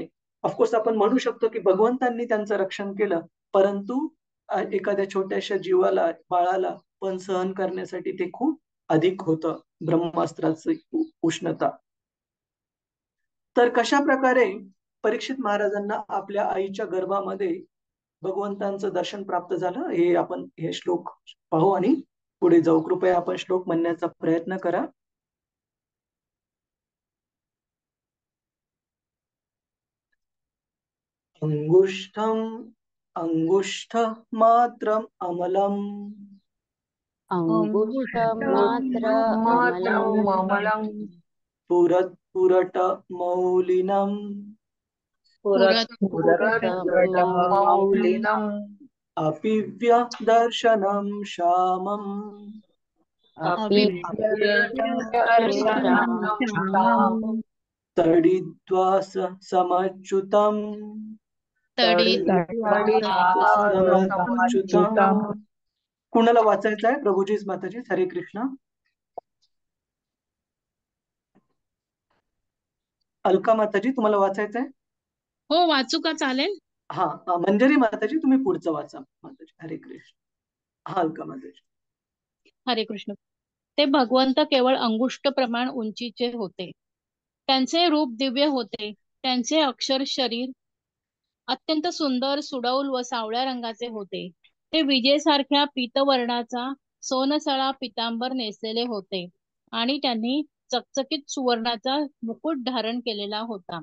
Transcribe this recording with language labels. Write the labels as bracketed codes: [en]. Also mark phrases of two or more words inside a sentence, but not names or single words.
[mr] ऑफकोर्स आपण म्हणू शकतो की भगवंतांनी त्यांचं रक्षण केलं, परंतु एखाद्या छोट्याशा जीवाला, बाळाला पण सहन करण्यासाठी ते खूप अधिक होतं ब्रह्मास्त्राची उष्णता. तर कशा प्रकारे परीक्षित महाराजांना आपल्या आईच्या गर्भामध्ये भगवंतांचं दर्शन प्राप्त झालं, हे आपण हे श्लोक पाहू आणि पुढे जाऊ. कृपया आपण श्लोक म्हणण्याचा प्रयत्न करा. [sa] अंगुष्ठ मात्रम अमलम अंगुष्ठमात्र अमलं पुरट मौलिनम पुरतमौलिनम् अपिव्य दर्शनम श्यामम अपि तडिद्वास समच्युतम [mr] कुणाला वाचायचं आहे? प्रभूजीच माताजी. हरे कृष्ण. अलका माताजी, तुम्हाला वाचायचं आहे? हो, वाचू का? चालेल. हा, मंजरी माताजी तुम्ही पुढचं वाचा. माताजी हरे कृष्ण. हा, अलका माताजी. हरे कृष्ण. ते भगवंत केवळ अंगुष्ठ प्रमाण उंचीचे होते. त्यांचे रूप दिव्य होते. त्यांचे अक्षर शरीर अत्यंत सुंदर, सुडौल व सावळ्या रंगाचे होते. ते विजेसारख्या पीतवर्णाचा सोनसळा पितांबर नेसलेले होते आणि त्यांनी चकचकीत सुवर्णाचा मुकुट धारण केलेला होता.